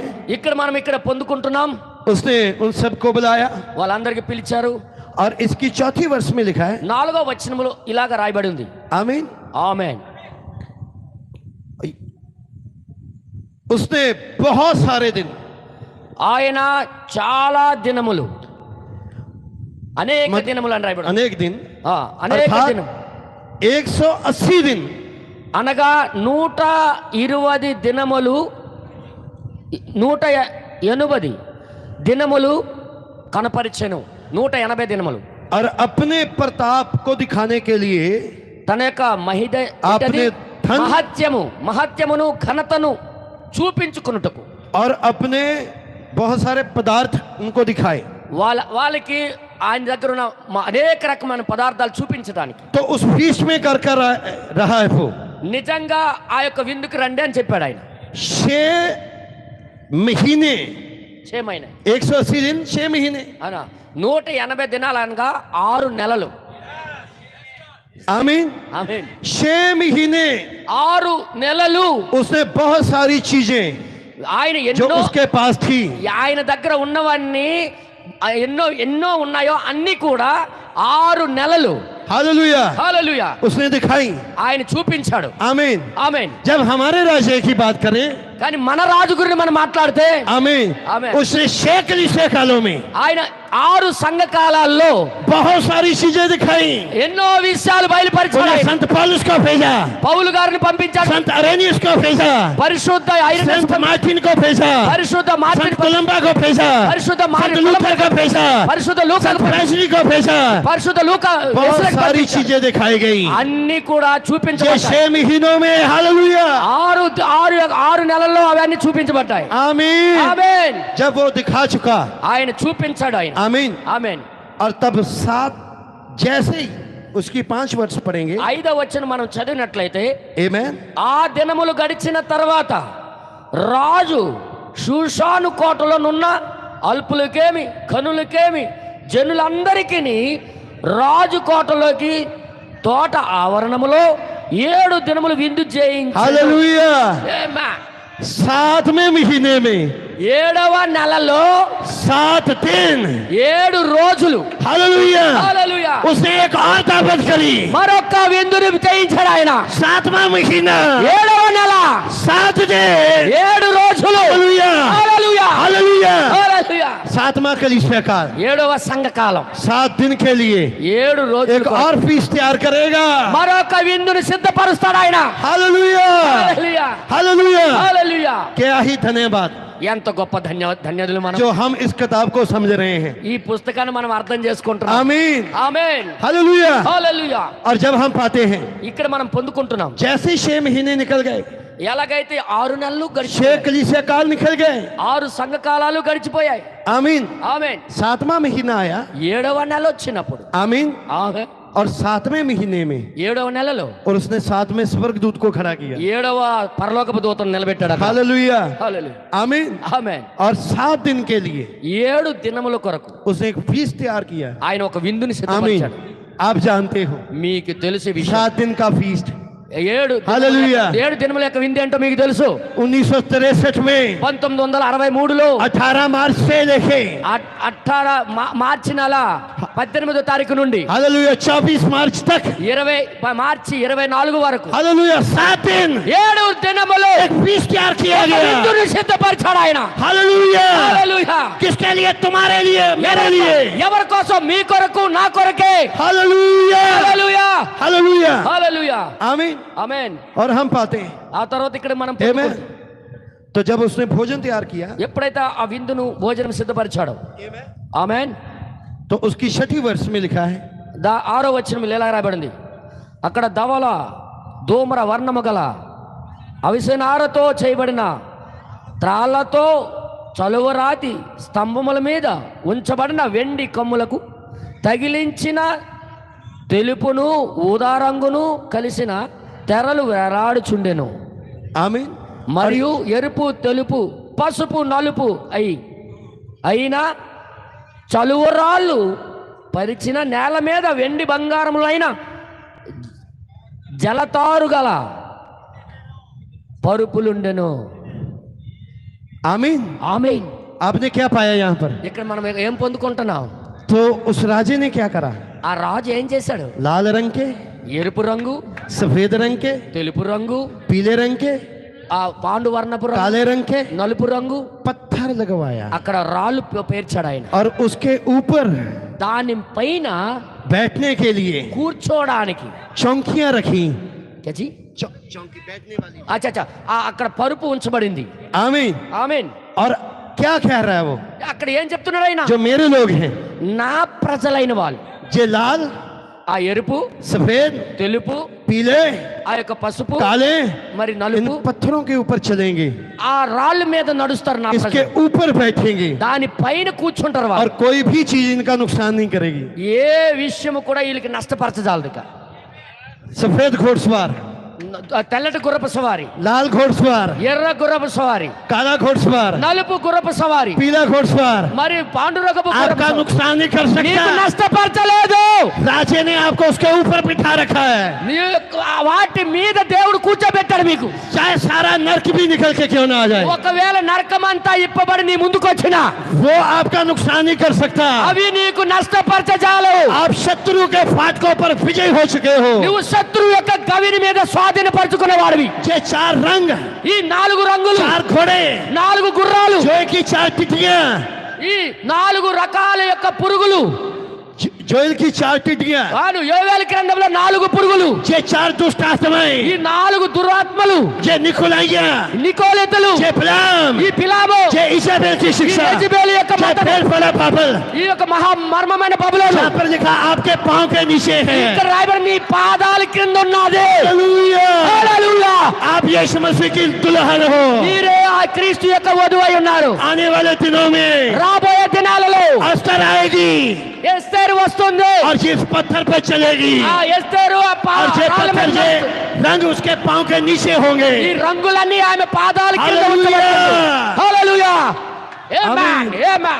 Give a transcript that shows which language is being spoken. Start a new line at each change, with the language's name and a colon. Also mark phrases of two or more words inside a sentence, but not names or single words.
Telugu: ఇక్కడ మనం ఇక్కడ పొందుకుంటున్నాం।
Hindi: उसने उन सबको बुलाया
Telugu: వాళ్ళందరికీ పిలిచారు।
Hindi: और इसकी चौथी वर्ष में लिखा है
Telugu: 4వ వచనములో ఇలాగ రాయబడి ఉంది।
Hindi: आमीन।
Telugu: ఆమేన్।
Hindi: उसने बहुत सारे दिन
Telugu: ఆయన చాలా దినములు, అనేక దినములు అని రాయబడి ఉంది।
Hindi: अनेक दिन
Telugu: అనేక
Hindi: अर्थात
Telugu: దినం
Hindi: 180 दिन
Telugu: అనగా 120 దినములు, 180 దినములు కనపరిచెను। 180 దినములు
Hindi: और अपने प्रताप को दिखाने के लिए
Telugu: తన యొక్క
Hindi: आपने धन
Telugu: మహత్యమును ఘనతను చూపించుకున్నటకు
Hindi: और अपने बहुत सारे पदार्थ उनको दिखाए।
Telugu: వాళ్ళకి ఆయన దగ్గర ఉన్న అనేక రకమైన పదార్థాలు చూపించడానికి।
Hindi: तो उस फीस्ट में कर रहा है वो
Telugu: నిజంగా ఆ యొక్క విందుకు రండి అని చెప్పాడు ఆయన।
Hindi: 6 महीने,
Telugu: 6 మహిళ
Hindi: 180 दिन 6 महीने,
Telugu: అనా 180 దినాలు అనగా 6 నెలలు।
Hindi: आमीन।
Telugu: ఆమేన్।
Hindi: 6 महीने
Telugu: 6 నెలలు
Hindi: उसने बहुत सारी चीजें
Telugu: ఆయన
Hindi: जो
Telugu: ఎన్నో
Hindi: उसके पास थी
Telugu: ఆయన దగ్గర ఉన్నవన్నీ ఎన్నో ఉన్నాయో అన్ని కూడా 6 నెలలు
Hindi: हालेलुया
Telugu: హల్లెలూయా
Hindi: उसने दिखाई।
Telugu: ఆయన చూపించాడు।
Hindi: आमीन।
Telugu: ఆమేన్।
Hindi: जब हमारे राज्य की बात करें,
Telugu: కానీ మన రాజు గురించి మనం మాట్లాడితే
Hindi: आमीन, आमीन। उसने 6 कलीसिया कालों में
Telugu: ఆయన 6 సంఘ కాలాల్లో
Hindi: बहुत सारी चीजें दिखाई।
Telugu: ఎన్నో విషయాలు బయలుపరిచాడు।
Hindi: उन्होंने संत पौलुस को भेजा,
Telugu: పౌలు గారిని పంపించాడు,
Hindi: संत अरेनियस को भेजा,
Telugu: పరిశుద్ధ ఐరెనస్
Hindi: संत मार्टिन को भेजा,
Telugu: పరిశుద్ధ మార్టిన్,
Hindi: संत कोलंबा को भेजा,
Telugu: పరిశుద్ధ
Hindi: संत
Telugu: మార్టిన్,
Hindi: लूथर को भेजा,
Telugu: పరిశుద్ధ లూకా,
Hindi: संत फ्रांसिस को भेजा।
Telugu: పరిశుద్ధ లూకా,
Hindi: बहुत सारी चीजें दिखाई गई
Telugu: అన్ని కూడా
Hindi: ये
Telugu: చూపించబడ్డాయి।
Hindi: 6 महीनों में। हालेलुया।
Telugu: 6 నెలల్లో అవన్నీ చూపించబడ్డాయి।
Hindi: आमीन।
Telugu: ఆమేన్।
Hindi: जब वो दिखा चुका,
Telugu: ఆయన చూపించాడు ఆయన।
Hindi: आमीन,
Telugu: ఆమేన్।
Hindi: और तब 7 जैसे ही उसकी 5 वर्ष पढ़ेंगे,
Telugu: 5వ వచనం మనం చదివినట్లయితే,
Hindi: आमीन,
Telugu: ఆ దినములు గడిచిన తర్వాత రాజు షూషాను కోటలోనున్న అల్పులకేమి కనులకేమి జనులందరికీ రాజు కోటలోకి తోట ఆవరణములో 7 దినములు విందు చేయించాడు।
Hindi: हालेलुया।
Telugu: ఆమేన్।
Hindi: 7वें महीने में
Telugu: 7వ నెలలో
Hindi: 7 दिन,
Telugu: 7 రోజులు
Hindi: हालेलुया,
Telugu: హల్లెలూయా
Hindi: उसने एक और दावत करी।
Telugu: మరొక విందుని చేయించాడు ఆయన।
Hindi: 7वां महीना
Telugu: 7వ నెల
Hindi: 7 दिन,
Telugu: 7 రోజులు
Hindi: हालेलुया,
Telugu: హల్లెలూయా
Hindi: हालेलुया।
Telugu: హల్లెలూయా
Hindi: 7वां कलीसिया काल
Telugu: 7వ సంఘ కాలం
Hindi: 7 दिन के लिए
Telugu: 7
Hindi: एक
Telugu: రోజులు
Hindi: और फीस्ट तैयार करेगा।
Telugu: మరొక విందుని సిద్ధపరుస్తాడు ఆయన।
Hindi: हालेलुया,
Telugu: హల్లెలూయా
Hindi: हालेलुया।
Telugu: హల్లెలూయా
Hindi: क्या ही धन्यवाद
Telugu: ఎంత గొప్ప ధన్యవాదాలు మనం
Hindi: जो हम इस किताब को समझ रहे हैं।
Telugu: ఈ పుస్తకాన్ని మనం అర్థం చేసుకుంటున్నాం।
Hindi: आमीन।
Telugu: ఆమేన్।
Hindi: हालेलुया।
Telugu: హల్లెలూయా
Hindi: और जब हम पाते हैं
Telugu: ఇక్కడ మనం పొందుకుంటున్నాం।
Hindi: जैसे 6 महीने निकल गए,
Telugu: ఎలాగైతే 6 నెలలు 6 గడిచిపోయాయి,
Hindi: कलीसिया काल निकल गए,
Telugu: 6 సంఘ కాలాలు గడిచిపోయాయి।
Hindi: आमीन।
Telugu: ఆమేన్।
Hindi: 7वां महीना आया,
Telugu: 7వ నెల వచ్చినప్పుడు
Hindi: आमीन,
Telugu: ఆమేన్,
Hindi: और 7वें महीने में
Telugu: 7వ నెలలో
Hindi: और उसने 7वें स्वर्गदूत को खड़ा किया।
Telugu: 7వ పరలోకపు దూతను నిలబెట్టాడు అక్కడ।
Hindi: हालेलुया,
Telugu: హల్లెలూయా
Hindi: आमीन।
Telugu: ఆమేన్।
Hindi: और 7 दिन के लिए
Telugu: 7 దినముల కొరకు
Hindi: उसने एक फीस्ट तैयार किया।
Telugu: ఆయన ఒక విందుని
Hindi: आमीन।
Telugu: సిద్ధపరిచాడు।
Hindi: आप जानते हो
Telugu: మీకు తెలిసే విషయం,
Hindi: 7 दिन का फीस्ट
Telugu: 7 దినముల యొక్క విందు ఏంటో మీకు తెలుసు।
Hindi: 1963 में
Telugu: 1963లో
Hindi: 18 मार्च से लेके
Telugu: 18 మార్చి నెల 18వ తారీఖు నుండి
Hindi: हालेलुया 24 मार्च तक,
Telugu: 20 మార్చి 24 వరకు
Hindi: हालेलुया 7 दिन
Telugu: 7 దినములు
Hindi: एक फीस्ट तैयार किया
Telugu: ఒక
Hindi: गया।
Telugu: విందుని సిద్ధపరిచాడు ఆయన।
Hindi: हालेलुया।
Telugu: హల్లెలూయా
Hindi: किसके लिए? तुम्हारे लिए, मेरे लिए।
Telugu: ఎవరి కోసం? మీ కొరకు, నా కొరకే।
Hindi: हालेलुया,
Telugu: హల్లెలూయా
Hindi: हालेलुया,
Telugu: హల్లెలూయా
Hindi: आमीन।
Telugu: ఆమేన్।
Hindi: और हम पाते हैं,
Telugu: ఆ తర్వాత ఇక్కడ మనం
Hindi: आमीन, तो जब उसने भोजन तैयार किया,
Telugu: ఎప్పుడైతే ఆ విందును భోజనం సిద్ధపరిచాడో, ఆమేన్,
Hindi: तो उसकी 6 वर्ष में लिखा है,
Telugu: 6వ వచనం ఇలా రాయబడింది, అక్కడ ధవల ధూమ్ర వర్ణము గల అవిసెనారతో చేయబడిన త్రాళ్లతో చలువరాతి స్తంభముల మీద ఉంచబడిన వెండి కమ్ములకు తగిలించిన తెలుపును ఊదా రంగును కలిసిన తెరలు వేలాడుచుండెను.
Hindi: आमीन।
Telugu: మరియు ఎరుపు తెలుపు పసుపు నలుపు అయిన చలువరాళ్ళు పరిచిన నేల మీద వెండి బంగారములైన జలతారు గల పరుపులుండెను.
Hindi: आमीन।
Telugu: ఆమేన్.
Hindi: आपने क्या पाया यहाँ पर?
Telugu: ఇక్కడ మనం ఏం పొందుకుంటున్నాం?
Hindi: तो उस राजे ने क्या करा?
Telugu: ఆ రాజు ఏం చేశాడు?
Hindi: लाल रंग के,
Telugu: ఎరుపు రంగు,
Hindi: सफेद रंग के,
Telugu: తెలుపు రంగు,
Hindi: पीले रंग के,
Telugu: ఆ పాండు వర్ణపు రంగు,
Hindi: काले रंग के
Telugu: నలుపు రంగు,
Hindi: पत्थर लगवाया
Telugu: అక్కడ రాళ్ళు పేర్చాడు ఆయన.
Hindi: और उसके ऊपर
Telugu: దాని పైన
Hindi: बैठने के लिए
Telugu: కూర్చోడానికి
Hindi: चौकियां रखी।
Telugu: చచ్చి
Hindi: चौकी बैठने वाली।
Telugu: అచ్చా అక్కడ పరుపు ఉంచబడింది.
Hindi: आमीन।
Telugu: ఆమేన్.
Hindi: और क्या कह रहा है वो?
Telugu: అక్కడ ఏం చెప్తున్నాడు ఆయన?
Hindi: जो मेरे लोग हैं,
Telugu: నా ప్రజలైన వాళ్ళు,
Hindi: जे लाल,
Telugu: ఆ ఎరుపు,
Hindi: सफेद,
Telugu: తెలుపు,
Hindi: पीले,
Telugu: ఆ యొక్క పసుపు,
Hindi: काले,
Telugu: మరి
Hindi: इन
Telugu: నలుపు,
Hindi: पत्थरों के ऊपर चलेंगे,
Telugu: ఆ రాళ్ళ మీద నడుస్తారు నా
Hindi: इसके
Telugu: ప్రజలు.
Hindi: ऊपर बैठेंगे
Telugu: దాని పైన కూర్చుంటారు
Hindi: और
Telugu: వాళ్ళు.
Hindi: कोई भी चीज इनका नुकसान नहीं करेगी।
Telugu: ఏ విషయము కూడా వీళ్ళకి నష్టపరచజాలదు. ఇక
Hindi: सफेद घोड़सवार,
Telugu: తెల్లటి గుర్రపు సవారి,
Hindi: लाल घोड़सवार,
Telugu: ఎర్ర గుర్రపు సవారి,
Hindi: काला घोड़सवार,
Telugu: నలుపు గుర్రపు సవారి,
Hindi: पीला घोड़सवार
Telugu: మరి పాండురంగపు గుర్రపు
Hindi: आपका
Telugu: సవారి.
Hindi: नुकसान नहीं कर
Telugu: నీకు
Hindi: सकता।
Telugu: నష్టపరచలేదు.
Hindi: राजे ने आपको उसके ऊपर बिठा रखा है।
Telugu: వాటి మీద దేవుడు కూర్చోబెట్టాడు మీకు.
Hindi: चाहे सारा नर्क भी निकल के क्यों ना आ जाए,
Telugu: ఒకవేళ నరకమంతా ఇప్పబడి నీ ముందుకు వచ్చినా
Hindi: वो आपका नुकसान नहीं कर सकता।
Telugu: అవి నీకు నష్టపరచజాలు.
Hindi: आप शत्रु के फाटकों पर विजय हो चुके हो।
Telugu: నువ్వు శత్రువు యొక్క గవిని మీద స్వాధీనపరచుకునేవాడివి.
Hindi: ये 4 रंग,
Telugu: ఈ 4 రంగులు,
Hindi: 4 घोड़े,
Telugu: 4 గుర్రాలు,
Hindi: जोए की 4 टिटियां,
Telugu: ఈ 4 రకాల యొక్క పురుగులు,
Hindi: जोएल की 4 टिटियां,
Telugu: వాడు యోవేలు గ్రంథంలో 4 పురుగులు,
Hindi: ये 4 दुष्ट आत्माएं,
Telugu: ఈ 4 దురాత్మలు,
Hindi: ये निकोलाइया,
Telugu: నికోలేతులు,
Hindi: ये बिलाम,
Telugu: ఈ పిలాము,
Hindi: ये इजाबेल की
Telugu: ఈ
Hindi: शिक्षा,
Telugu: యెజబెల్ యొక్క
Hindi: ये
Telugu: మతం,
Hindi: बेलफला बाबल,
Telugu: ఈ యొక్క మహా మర్మమైన బబులోను
Hindi: जहाँ पर लिखा आपके पांव के नीचे है।
Telugu: ఇక్కడ రాయబడి నీ పాదాల కింద ఉన్నది.
Hindi: हालेलुया।
Telugu: హల్లెలూయా.
Hindi: आप यीशु मसीह की दुल्हन हो।
Telugu: మీరే ఆ క్రీస్తు యొక్క వధువై ఉన్నారు.
Hindi: आने वाले दिनों में
Telugu: రాబోయే దినాలలో
Hindi: अस्तर आएगी
Telugu: ఎస్తేరు వస్తుంది.
Hindi: और जिस पत्थर पर चलेगी
Telugu: ఆ ఎస్తేరు ఆ
Hindi: और ये
Telugu: రాళ్ళ మీద
Hindi: पत्थर ये रंग उसके पांव के नीचे होंगे।
Telugu: ఈ రంగులన్నీ ఆమె పాదాల కింద హల్లెలూయా. ఉంచబడతాయి. హల్లెలూయా. ఆమేన్. ఆమేన్.